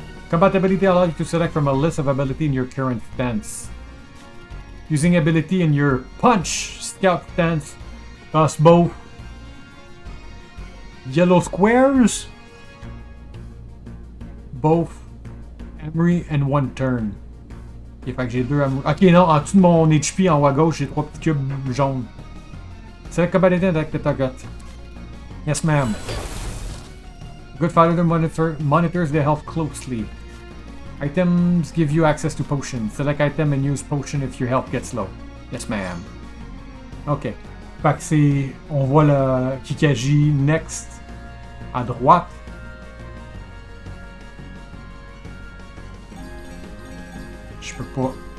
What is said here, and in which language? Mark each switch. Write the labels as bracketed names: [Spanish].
[English] Compatibility allows you to select from a list of ability in your current stance. Using ability in your Punch Scout stance, toss both yellow squares, both Emery, and one turn. [French] Ok, fait que j'ai deux Emery. Ok, non, en dessous de mon HP en haut à gauche, j'ai 3 petits cubes jaunes. [English] Select compatibility [French] avec [English] the target. Yes, ma'am. Good fighter monitors their health closely. Items give you access to potions. Select item and use potion if your health gets low. Yes, ma'am. [French] Ok. Fait que c'est... On voit le Kikaji next à droite. Je peux pas...